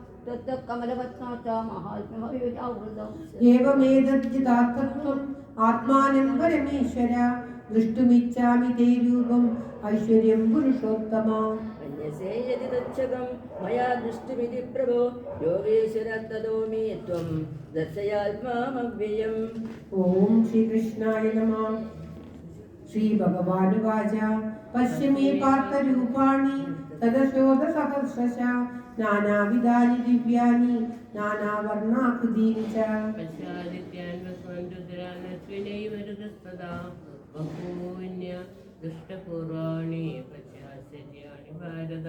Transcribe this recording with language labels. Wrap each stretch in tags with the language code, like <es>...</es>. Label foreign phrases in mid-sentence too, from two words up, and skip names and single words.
<sa>एवमेतद्जितार्थं आत्मानं परमेश्वर दृष्टुमिच्छामि ते रूपं ऐश्वर्यं पुरुषोत्तम. मया दृष्टिमिति प्रभो योगेश्वर तदो मे त्वं दर्शयात्मामव्ययम्. ॐ श्रीकृष्णाय नमः. श्रीभगवानुवाच पश्य मे पार्थरूपाणि तदशोधसहस्रश नानाविधानि दिव्यानि नानावर्णाकृतीनि च पश्यादित्यान् वस्वान् रुद्रान् अश्विनैव ऋतस्तदा बहून्य दृष्टपूर्वाणि पश्यास्यन्यानि भारत</sa>